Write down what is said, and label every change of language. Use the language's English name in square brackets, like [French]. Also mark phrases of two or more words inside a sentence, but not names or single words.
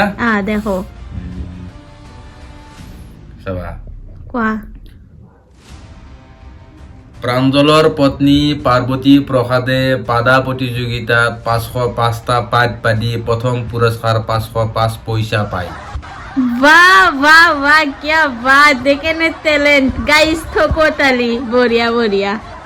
[Assamese] দেখো চাবা কোৱা প্ৰাঞ্জলৰ পত্নী পাৰ্বতী প্ৰসাদে পাদা প্ৰতিযোগিতাত 505টা পাত পাদি প্ৰথম পুৰস্কাৰ 505 পইচা পায় [Hindi] वाह वाह वाह क्या बात देखे ने [English] talent guys [Hindi] ठोको ताली बढ़िया बढ़िया